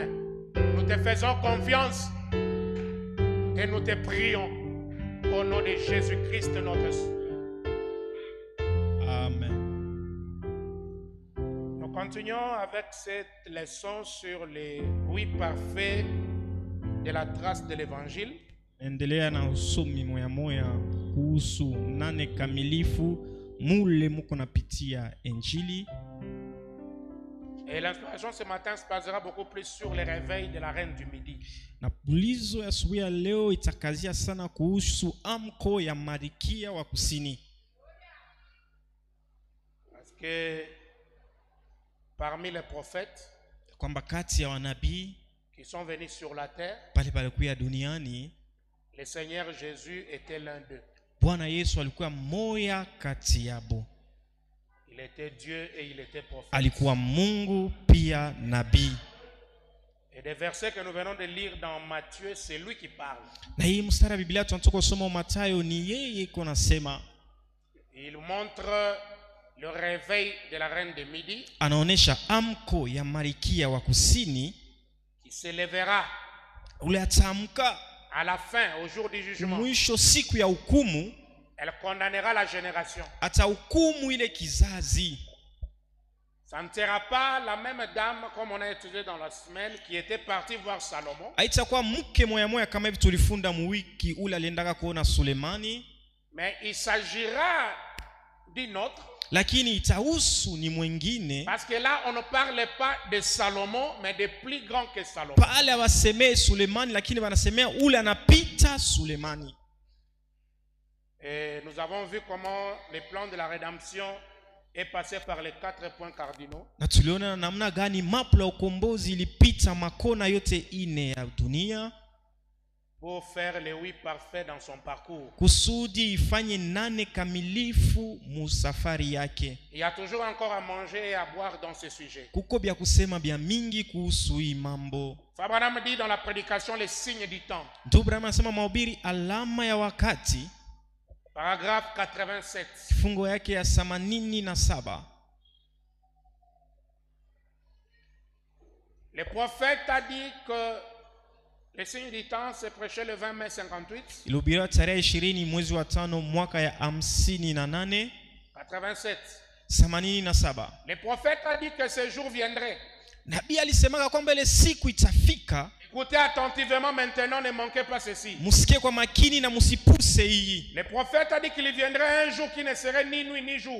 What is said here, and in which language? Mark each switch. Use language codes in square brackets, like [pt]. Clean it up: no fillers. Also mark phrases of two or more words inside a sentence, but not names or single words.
[fr] Nous te faisons confiance et nous te prions au nom de Jésus-Christ notre Seigneur. Amen. Nous continuons avec cette leçon sur les 8 parfaits de la trace de l'évangile. [sw] Endelea na usomi moya moya kuhusu nane kamilifu mule muko napitia Injili. [fr] Et l'inspiration ce matin se basera beaucoup plus sur le réveil de la reine du midi. [sw] Na pulizo ya asubuhi ya leo itakazia sana kuhusu amko ya Malkia wa Kusini. [fr] Parce que parmi les prophètes [sw] Kwamba kati ya wanabii [fr] qui sont venus sur la terre, [sw] pale palikuwa duniani, [fr] le Seigneur Jésus était l'un d'eux. [sw] Bwana Yesu alikuwa moya kati yabo. [fr] Il était Dieu et il était prophète. [sw] Alikuwa Mungu pia nabii. [fr] Et des versets que nous venons de lire dans Matthieu, c'est lui qui parle. [sw] Na hii mstari wa Biblia tunatoka kusoma Mathayo, ni yeye iko nasema. [fr] Il montre le réveil de la reine de midi [sw] Anaonesha amko ya Malkia wa Kusini [fr] qui s'élèvera [sw] ule atamka [fr] à la fin, au jour du jugement. [sw] mwisho siku ya hukumu, [fr] Elle condamnera la génération. [sw] atahukumu ile kizazi. [fr] Ça ne sera pas la même dame, comme on a étudié dans la semaine, qui était partie voir Salomon. [sw] Haitakuwa mke moya moya kama hivi tulifunda muwiki ule aliendaka kuona Sulemani, [fr] Mais il s'agira d'une autre. [sw] lakini itahusu ni mwingine. [fr] Parce que là, on ne parle pas de Salomon, mais de plus grand que Salomon. [sw] Pale hawasemei Sulemani, lakini wanasemea ule anapita Sulemani. [fr] Et nous avons vu comment le plan de la rédemption est passé par les 4 points cardinaux. [sw] Na tuliona namna gani mapla ukombozi ilipita makona yote ine ya dunia [fr] Pour faire les 8 parfaits dans son parcours. [sw] kusudi ifanye nane kamilifu musafari yake. [fr] Il y a toujours encore à manger et à boire dans ce sujet. [sw] Kuko bya kusema bya mingi kuhusu hii mambo. [fr] Abraham dit dans la prédication les signes du temps. [sw] Ndio Abraham anasema mahubiri alama ya wakati, [fr] Paragraphe 87. [sw] kifungo yake ya 87. [fr] Le prophète a dit que le signe du temps se prêchait le 20 mai 58. [sw] Ilihubiriwa tarehe 20 mwezi wa 5 mwaka ya 58 87. 87. [fr] Le prophète a dit que ce jour viendrait. [sw] Nabii alisemaka kwamba ile siku itafika. [fr] Écoutez attentivement maintenant, ne manquez pas ceci. [sw] Musikie kwa makini na musipuse hii. [fr] Le prophète a dit qu'il viendrait un jour qui ne serait ni nuit ni jour.